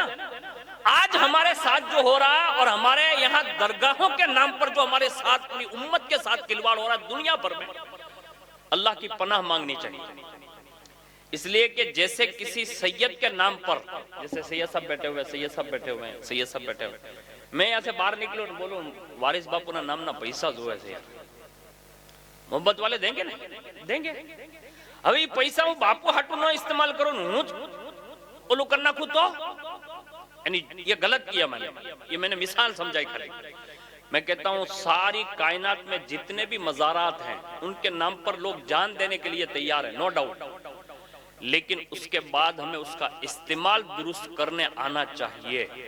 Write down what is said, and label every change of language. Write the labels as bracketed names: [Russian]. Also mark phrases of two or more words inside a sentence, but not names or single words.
[Urdu] آج ہمارے ساتھ جو ہو رہا ہے اور ہمارے یہاں درگاہوں کے نام پر جو ہمارے ساتھ پوری امت کے ساتھ کھلواڑ ہو رہا ہے دنیا بھر میں، اللہ کی پناہ مانگنی چاہیے۔ اس لیے کہ جیسے کسی سید کے نام پر، جیسے سید صاحب بیٹھے ہوئے، سید صاحب بیٹھے ہوئے ہیں، سید صاحب بیٹھے ہوئے، میں یہاں سے باہر نکلوں بولوں وارث باپو [Gujarati] ના નામ ના પૈસા [Urdu] جو ہے محبت والے دیں گے نا دیں گے. [Gujarati] હવે પૈસા હું બાપુ હાટું ન ઇસ્તેમાલ કરું હું જ ઓલું કર નાખું તો [Urdu] یہ غلط کیا میں نے. یہ میں نے مثال سمجھائی کھڑی. میں کہتا ہوں ساری کائنات میں جتنے بھی مزارات ہیں ان کے نام پر لوگ جان دینے کے لیے تیار ہیں, [English] no doubt, [Urdu] لیکن اس کے بعد ہمیں اس کا استعمال درست کرنے آنا چاہیے.